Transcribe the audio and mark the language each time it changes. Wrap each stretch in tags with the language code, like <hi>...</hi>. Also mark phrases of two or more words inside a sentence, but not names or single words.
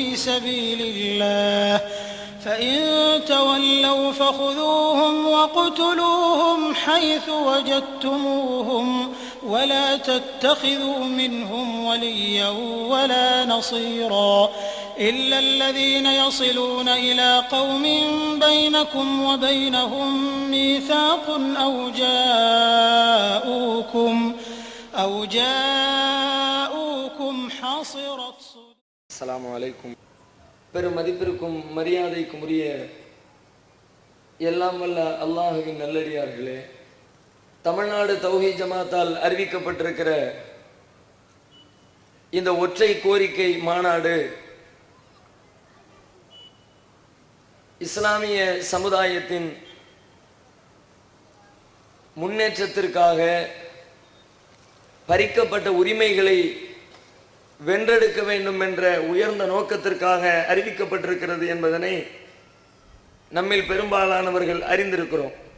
<ar>سبيل الله فإن تولوا فخذوهم واقتلوهم حيث وجدتموهم ولا تتخذوا منهم وليا ولا نصيرا إلا الذين يصلون إلى قوم بينكم وبينهم ميثاق أو جاءوكم حصرت السلام عليكم.</ar> <ta>பெரும் மதிப்பிற்கும் மரியாதைக்கும் உரிய எல்லாம் வல்ல அல்லாஹுவின் நல்லடியார்களே, தமிழ்நாடு தௌஹீத் ஜமாத்தால் அறிவிக்கப்பட்டிருக்கிற இந்த ஒற்றை கோரிக்கை மாநாடு இஸ்லாமிய சமுதாயத்தின் முன்னேற்றத்திற்காக பறிக்கப்பட்ட உரிமைகளை வென்றெடுக்க வேண்டும் என்ற உயர்ந்த நோக்கத்திற்காக அறிவிக்கப்பட்டிருக்கிறது என்பதனை நம்மில் பெரும்பாலானவர்கள் அறிந்திருக்கிறோம்.</ta>